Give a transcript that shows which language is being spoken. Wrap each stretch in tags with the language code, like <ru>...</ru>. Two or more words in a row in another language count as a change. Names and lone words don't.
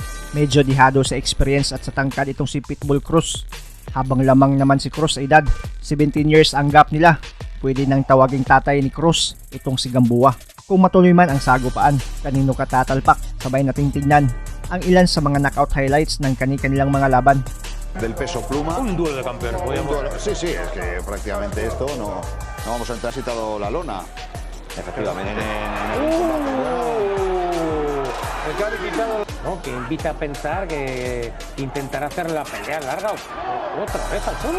<tl>Medyo dihado sa experience at sa tangkad itong si Pitbull Cruz. Habang lamang naman si Cruz sa edad, 17 years ang gap nila. Pwede nang tawaging tatay ni Cruz itong si Gamboa. Kung matuloy man ang sagupaan, kanino ka tatalpak? Sabay nating tignan ang ilan sa mga</tl> <en>knockout highlights</en> <tl>ng kanilang mga laban.</tl> <es>Del peso pluma. Un duelo de campeones. Sí, sí, es que prácticamente esto no vamos a entrar citado la lona. Efectivamente. No, que invita a pensar que intentará hacer la pelea larga otra vez al suelo.</es>